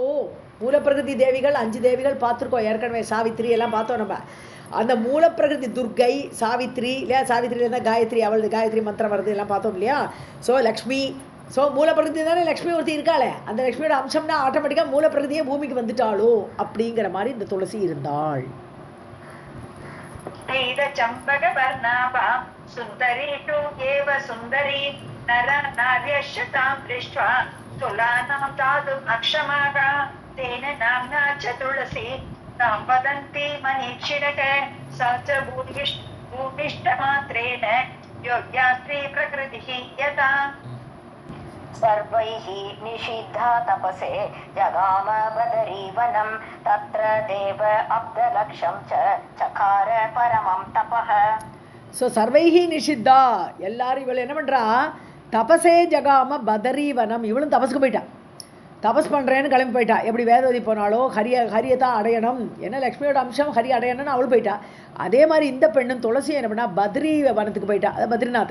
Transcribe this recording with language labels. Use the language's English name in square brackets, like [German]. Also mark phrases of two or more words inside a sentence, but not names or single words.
[Tamil] மூலப்பிரகிருதி தேவிகள் 5 தேவிகள் பார்த்துருக்கோம் ஏற்கனவே, சாவித்திரி எல்லாம் பார்த்தோம் நம்ம. அந்த மூலப்பிரகிருதி துர்கை, சாவித்ரி இல்லையா, சாவித்திரியில் தான் காயத்ரி, அவளது காயத்ரி மந்திரம் வருது எல்லாம் பார்த்தோம் இல்லையா. ஸோ லக்ஷ்மி, ஸோ மூலப்பிரகிருதி தானே லக்ஷ்மி ஒருத்தி இருக்காளே, அந்த லக்ஷ்மியோட அம்சம்னா ஆட்டோமேட்டிக்காக மூலப்பிரகிருதியே பூமிக்கு வந்துட்டாளோ அப்படிங்கிற மாதிரி இந்த துளசி இருந்தாள். [Sanskrit] चंपक वर्णाभा सुंदरी तु एव सुंदरी नर नार्यश्तां दृष्ट्वा तुलानां दातुम् अक्षमाः तेन नाम्ना च तुलसी तां वदन्ति मनीषिणः सा च भूमिष्ठमात्रेण योग्या स्त्री प्रकृतिः यथा. सर्वैः निषिद्धा तपसे जगाम बदरीवनं तत्र देव अब्दलक्षं च चकार परमं तपः. [Tamil] ஸோ [Sanskrit] सर्वैः निषिद्धा, [Tamil] எல்லாரும் இவள் என்ன பண்ணுறா, [Sanskrit] तपसे जगाम बदरीवनं, [Tamil] இவளும் தபஸுக்கு போயிட்டான். தபஸ் பண்ணுறேன்னு கிளம்பி போயிட்டா. எப்படி வேதவதி போனாலோ ஹரியை தான் அடையணும், என்ன லக்ஷ்மியோட அம்சம் ஹரி அடையணும்னு அவள் போயிட்டா. அதே மாதிரி இந்த பெண்ணும் துளசி என்ன பண்ணா, பத்ரி வனத்துக்கு போயிட்டா, அது பத்ரிநாத்.